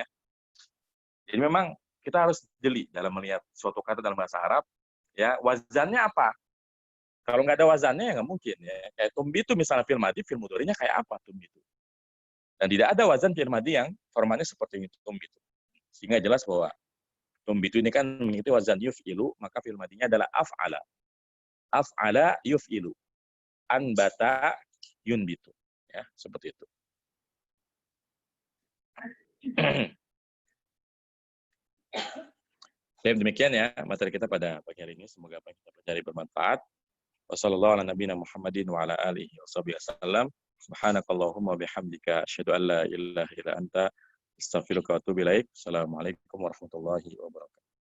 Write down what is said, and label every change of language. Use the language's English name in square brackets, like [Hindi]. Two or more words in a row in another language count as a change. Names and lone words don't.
[Indonesian] Jadi memang kita harus jeli dalam melihat suatu kata dalam bahasa Arab, ya, wazannya apa? Kalau nggak ada wazannya ya nggak mungkin, ya. Kayak tumbitu misalnya [Arabic] فعل ماضي, [Indonesian] fi'il mudhari'nya kayak apa tumbitu? Dan tidak ada [Arabic] وزن فعل ماضي [Indonesian] yang formatnya seperti itu, tumbitu. Sehingga jelas bahwa tumbitu ini kan mengikuti wazan yuf'ilu, maka fi'il madinya adalah af'ala. [Arabic] أفعل يفعل. أنبت ينبت. [Indonesian] Ya, seperti itu. Demikian, ya, materi kita pada pagi hari ini. Semoga apa yang kita pelajari bermanfaat. [Arabic] وصلى الله على نبينا محمد وعلى آله وسلم. سبحانك اللهم وبحمدك أشهد أن لا إله إلا أنت أستغفرك وأتوب إليك. السلام عليكم ورحمة الله وبركاته.